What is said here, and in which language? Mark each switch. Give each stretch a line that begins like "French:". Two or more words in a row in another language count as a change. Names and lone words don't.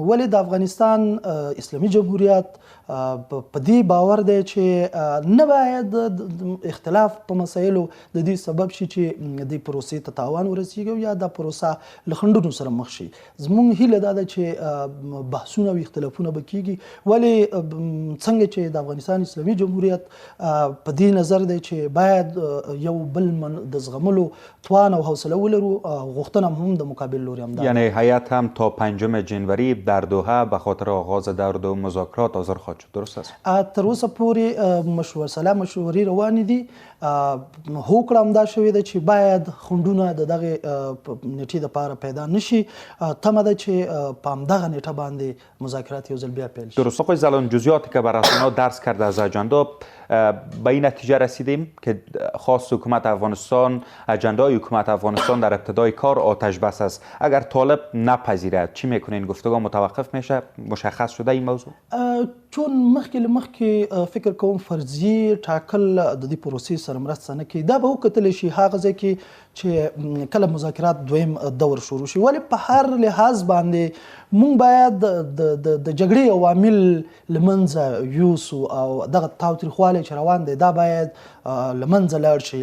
Pashto: ولی د افغانستان اسلامي جمهوریت په دې باور دی چې نه باید اختلاف په مسایلو د دې سبب شي چې دې پروسې ته تاوان ورسیږي یا دا پروسه له خنډونو سره مخ شي. زموږ هیله دا ده چې بحثونه او اختلافونه به کیږي، ولی څنګه چې د افغانستان اسلامي جمهوریت په دې نظر دی چې باید یو بل د زغملو توان او حوصله ولرو، غوښتنه هم د مقابل لوري هم ده.
Persian: یعنی هیئت هم تا 5 جنوری در دوحه به خاطر آغاز دور دو مذاکرات حاضر خواهد شد، درست است؟
Pashto: تر اوسه پورې مشورې روانې دي. هوکړه همدا شوې ده چې باید خنډونه د دغه نیټې دپاره پیدا نشي. تمه ده چې په همدغه نیټه باندې مذاکرات یو ځل بیا پیل شي. درست.
Persian: آقای زلان، جزئیاتی که بر رسانه‌ها درس کرده از اجندا به این نتیجه رسیدیم که خاص حکومت افغانستان، اجندای حکومت افغانستان در ابتدای کار آتش بس است. اگر طالب نپذیرد چی میکنین؟ گفتگو متوقف میشه؟ مشخص شده این موضوع؟
Pashto: چون مخکې فکر کوم فرضي ټاکل د دې پروسې سره مرسته نه کوي. دا به وکتلی شي هغه ځای کې چې کله مذاکرات دویم دور شروع شي. ولې په هر لحاظ باندې مونږ باید د جګړې عوامل له منځه یوسو او دغه تاوتریخوالی چې روان دی دا باید له منځه لاړ شي.